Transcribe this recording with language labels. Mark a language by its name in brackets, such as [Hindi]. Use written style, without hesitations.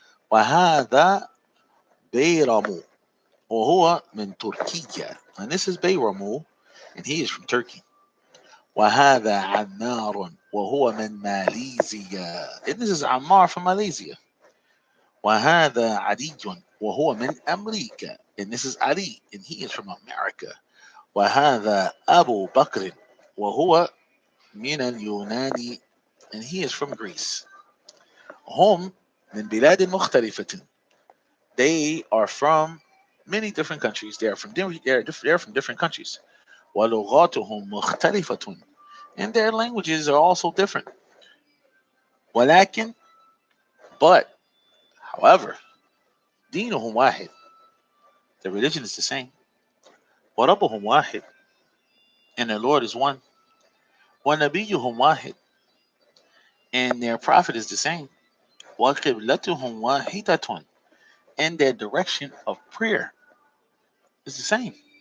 [Arabic] وهذا بيرامو, وهو من تركيا, [English] and this is Bayramu, and he is from Turkey. [Arabic] وهذا عمار, وهو من ماليزيا, [English] and this is Ammar from Malaysia. [Arabic] وهذا علي, وهو من أمريكا, [English] and this is Ali, and he is from America. [Arabic] وهذا أبو بكر, وهو من اليونان, [English] and he is from Greece. [Arabic] هم من بلاد مختلفة. [English] They are from many different countries. They're from different countries. [Arabic] ولغاتهم مختلفة, [English] and their languages are also different. [Arabic] ولكن, [English] but, however, [Arabic] دينهم واحد. [English] The religion is the same. [Arabic] وربهم واحد, [English] and their Lord is one. [Arabic] ونبيهم واحد, [English] and their prophet is the same. [Arabic] وقبلتهم واحدة, [English] and their direction of prayer is the same.